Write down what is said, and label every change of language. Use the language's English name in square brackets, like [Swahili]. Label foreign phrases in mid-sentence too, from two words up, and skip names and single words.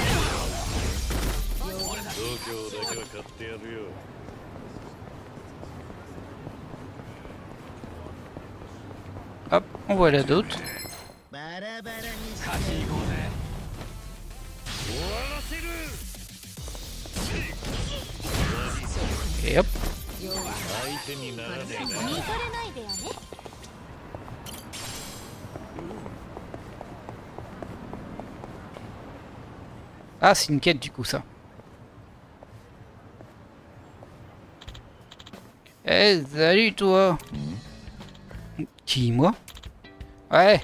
[French] Hop, on voit là d'autres. Et hop. [Japanese] 見とれないでよね。 [French] Ah, c'est une quête du coup ça. Eh, salut toi. Qui, moi? Ouais.